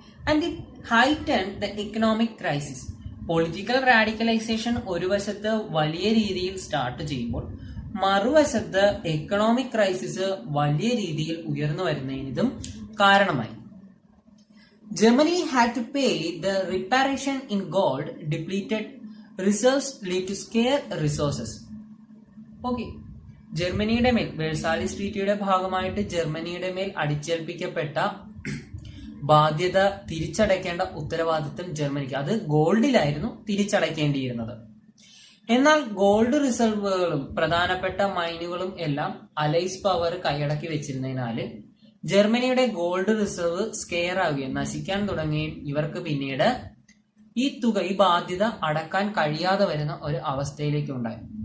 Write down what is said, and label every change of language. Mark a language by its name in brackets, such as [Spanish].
[English] And it heightened the economic crisis. [Malayalam] Political radicalisation ഒരു വശത്ത് വലിയ രീതിയിൽ സ്റ്റാർട്ട് ചെയ്യുമ്പോൾ മറുവശത്ത് എക്കണോമിക് ക്രൈസിസ് വലിയ രീതിയിൽ ഉയർന്നു വരുന്നതിനും കാരണമായി. [English] Germany had to pay the reparation in gold depleted reserves lead to scarce resources. [Malayalam] Okay, ജർമ്മനിയുടെ മേൽ വേഴ്സാലിസ് ട്രീറ്റിയുടെ ഭാഗമായിട്ട് ജർമ്മനിയുടെ മേൽ അടിച്ചേൽപ്പിക്കപ്പെട്ട ബാധ്യത തിരിച്ചടയ്ക്കേണ്ട ഉത്തരവാദിത്തം ജർമ്മനിക്ക്, അത് ഗോൾഡിലായിരുന്നു തിരിച്ചടയ്ക്കേണ്ടിയിരുന്നത്. എന്നാൽ ഗോൾഡ് റിസർവുകളും പ്രധാനപ്പെട്ട മൈനുകളും എല്ലാം അലൈസ് പവർ കൈയടക്കി വെച്ചിരുന്നതിനാല് ജർമ്മനിയുടെ ഗോൾഡ് റിസർവ് സ്കെയർ ആവുകയും നശിക്കാൻ തുടങ്ങുകയും ഇവർക്ക് പിന്നീട് ഈ ബാധ്യത അടക്കാൻ കഴിയാതെ വരുന്ന ഒരു അവസ്ഥയിലേക്ക് ഉണ്ടായി.